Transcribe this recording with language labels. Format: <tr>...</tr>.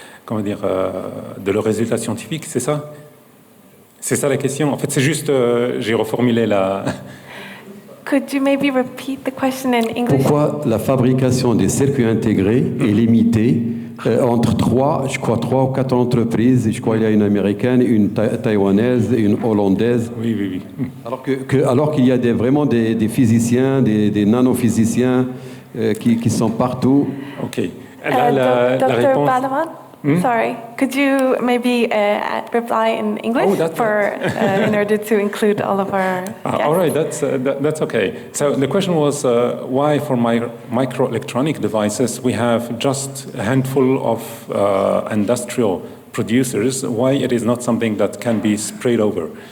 <fr>de leurs résultats scientifiques, c'est ça? C'est ça la question. En fait, c'est juste, j'ai reformulé la...</fr> <en>Could you maybe repeat the question in English?</en> <fr>Pourquoi la fabrication des circuits intégrés est limitée entre 3 ou 4 entreprises? Je crois qu'il y a une américaine, une taïwanaise, une hollandaise. Oui. Alors qu'il y a vraiment des physiciens, des nanophysiciens qui sont partout. OK. La</fr> <en>Dr.</en> <fr>réponse...</fr> <en>Bahlawane? Sorry, could you maybe reply in English in order to include all of our guests? All right, that's okay. So the question was why for microelectronic devices we have just a handful of industrial producers, why it is not something that can be spread over.</en>